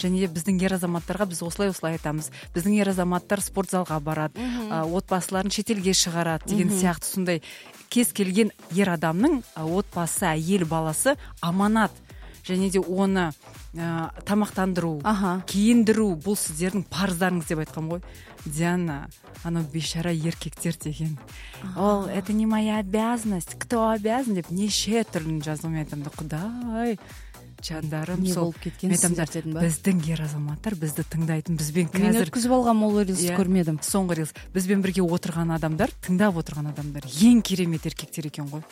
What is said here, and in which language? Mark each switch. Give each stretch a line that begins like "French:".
Kazakh: Және біздің ер азаматтарға біз осылай-осылай айтамыз. Біздің ер азаматтар спорт залға барады, отбасыларын шетелге шығарады деген сияқты. Сондай кез келген ер адамның отбасы, әйел баласы аманат. Және де оны тамақтандыру, киіндіру бұл сіздердің парыздарыңыз деп айтқам ғой. Диана, анау бешара еркектер деген.
Russian: Ол, это не моя обязанность. Кто обязан
Kazakh: деп, неше түрлін жазуым етімді. Құдай, жандарым не сол. Не болып кеткен сіздер дедің ба? Біздің ер азаматтар, бізді тыңдайтын, бізбен қазір. Мен өткізіп алған мол рилс көрмедім. Соңғы рилс. Бізбен бірге отырған адамдар, тыңдап отырған адамдар, ең керемет еркектер екен ғой.